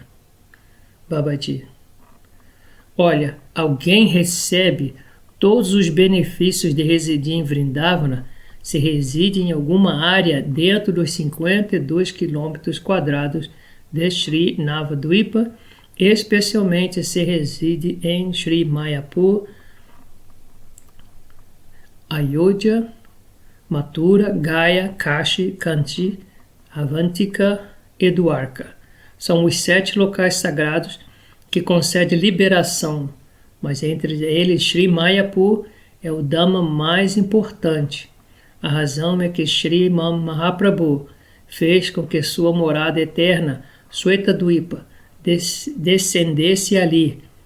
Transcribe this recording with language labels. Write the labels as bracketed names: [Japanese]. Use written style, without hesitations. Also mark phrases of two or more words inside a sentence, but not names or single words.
[Portuguese] Babaji. Olha, alguém recebe todos os benefícios de residir em Vrindavana se reside em alguma área dentro dos 52 quilômetros quadrados de Sri Navadvipa, especialmente se reside em Sri Mayapur, Ayodhya, Mathura, Gaya, Kashi, Kanchi, Avantika e Dwarka. São os 7 locais sagrados que concedem liberação, mas entre eles Sri Mayapur é o Dhamma mais importante. A razão é que Sri Mahaprabhu fez com que sua morada eterna, Shwetadvipa, descendesse ali.